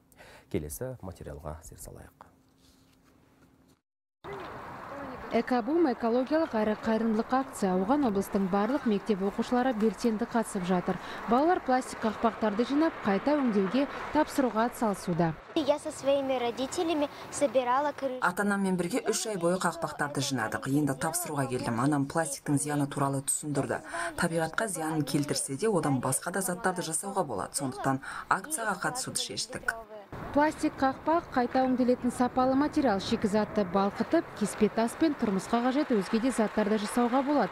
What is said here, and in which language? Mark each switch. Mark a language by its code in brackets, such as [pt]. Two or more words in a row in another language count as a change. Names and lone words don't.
[kk] Келесі материалға зер салайық. Экобум экологиялық әрі қайырымдылық акция. Оған облыстың барлық мектеп оқушылары белсенді қатысып жатыр. Балалар пластик қақпақтарды жинап, қайта өңдеуге тапсыруға атсалысуда. [ru] Я со своими родителями собирала крышку. [kk] Ата-анаммен бірге 3 ай бойы қақпақтарды жинадық. Енді тапсыруға келдім. Анам пластиктің зияны туралы түсіндірді. Табиғатқа зиянын келтірсе де, одан басқа да заттарды жасауға болады. Сондықтан акцияға қатысуды шештік. Пластик қақпақ қайта өңделетін сапалы материал, шикізатты балқытып, кеспе тас пен тұрмысқа қажет өзге де заттарды жасауға болады.